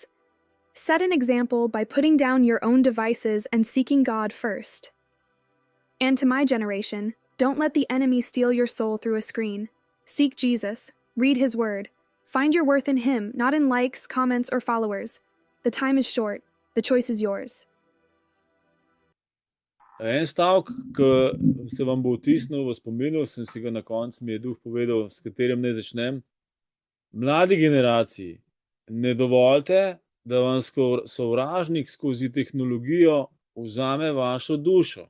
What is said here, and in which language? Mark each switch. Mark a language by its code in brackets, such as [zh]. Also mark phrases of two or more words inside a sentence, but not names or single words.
[en] Set an example by putting down your own devices and seeking God first. And to my generation, don't let the enemy steal your soul through a screen. Seek Jesus. Read his word. Find your worth in him, not in likes, comments, or followers. The time is short. The choice is yours. [sl] En stavek, ki se vam bo vtisnil v spominu, sem si ga na koncu mi je Duh povedal, s katerim naj začnem. Mladi generaciji, ne dovolite, da vam sovražnik skozi tehnologijo vzame vašo dušo.